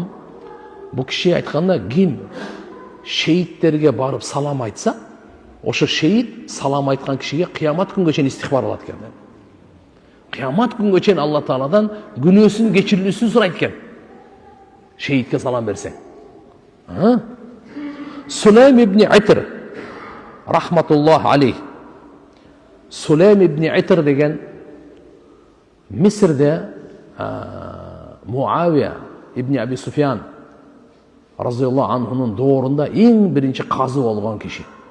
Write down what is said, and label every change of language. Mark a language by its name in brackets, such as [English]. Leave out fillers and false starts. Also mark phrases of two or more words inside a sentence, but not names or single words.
[Kyrgyz] Бу киши айтканда, ким шейттерге барып салам айтса, ошо шейит салам айткан кишиге кыямат күнгө чейин истихбар алат экен. Кыямат күнгө чейин Алла Тааладан күнөөсүн кечирилүүсүн сурайт экен. Шейтке салам берсең. Сулейм ибн Итр [Arabic] رحمة الله عليه. [Kyrgyz] Сулейм ибн Итр деген Мисрде Муавия ибн Аби Суфьян [Arabic] رضي الله عنه [Kyrgyz] доорунда эң биринчи казы болгон киши.